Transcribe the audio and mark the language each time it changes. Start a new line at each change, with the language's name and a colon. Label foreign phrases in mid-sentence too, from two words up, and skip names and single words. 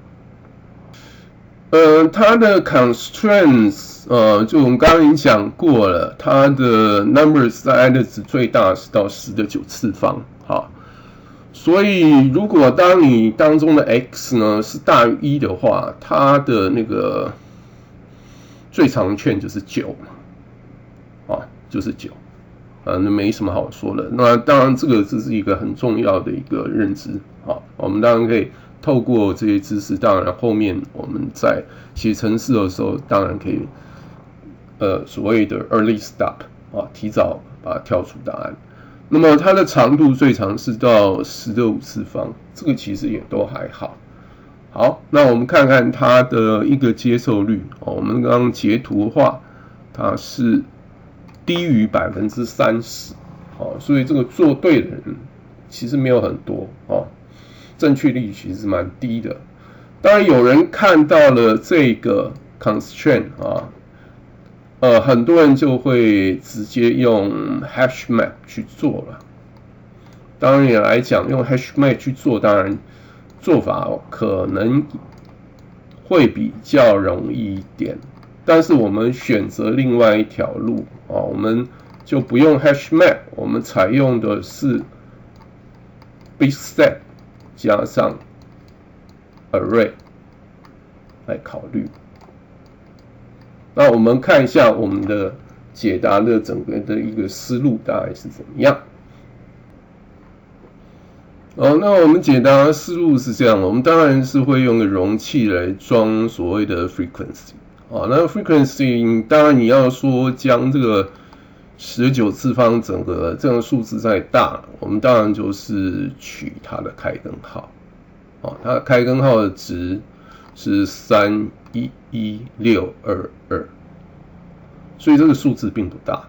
Chinese: 它的 constraints， 就我們剛剛已經講過了，它的 numbers 在 i 的值最大是到10的9次方，所以如果當你當中的 x 呢是大於1的話，它的那個最長圈就是9就是9，那沒什麼好說的。那當然这是一個很重要的一個認知，我們當然可以透過這些知識，當然後面我們在寫程式的時候，當然可以所謂的
English: early stop
Chinese: 提早把它跳出答案。那麼它的長度最長是到10的5次方，這個其實也都還好。好，那我們看看它的一個接受率。我們剛剛截圖的話， 它是低於30%，所以這個做對的人其實沒有很多，正確率其實蠻低的。當然有人看到了這個 constraint 很多人就會直接用
English: hash map
Chinese: 去做了。當然也來講，用
English: hash map
Chinese: 去做，當然做法可能會比較容易一點。但是我們選擇另外一條路我們就不用
English: hash map，
Chinese: 我們採用的是 bitset 加上 array 來考慮。那我們看一下我們的解答的整個的一個思路大概是怎麼樣。那我們解答的思路是這樣，我們當然是會用個容器來裝所謂的 frequency。那 frequency 當然你要說將這個19次方整個这個數字再大，我們當然就是取它的開根號。它的開根號的值是311,622，所以這個數字並不大。